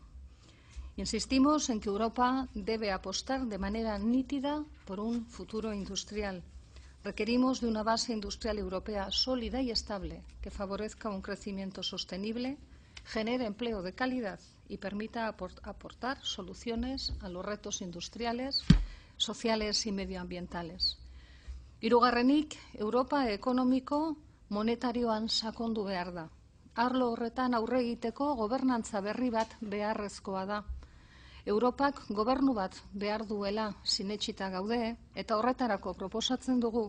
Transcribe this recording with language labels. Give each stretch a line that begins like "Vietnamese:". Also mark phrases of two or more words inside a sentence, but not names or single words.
Spanish: Insistimos en que Europa debe apostar de manera nítida por un futuro industrial. Requerimos de una base industrial europea sólida y estable que favorezca un crecimiento sostenible genere empleo de calidad y permita aportar soluciones a los retos industriales, sociales y medioambientales.
Basque: Hirugarrenik, Europa ekonomiko monetarioan sakondu behar da. Arlo horretan aurre egiteko gobernantza berri bat beharrezkoa da. Europak gobernu bat behar duela sinetsita gaude eta horretarako proposatzen dugu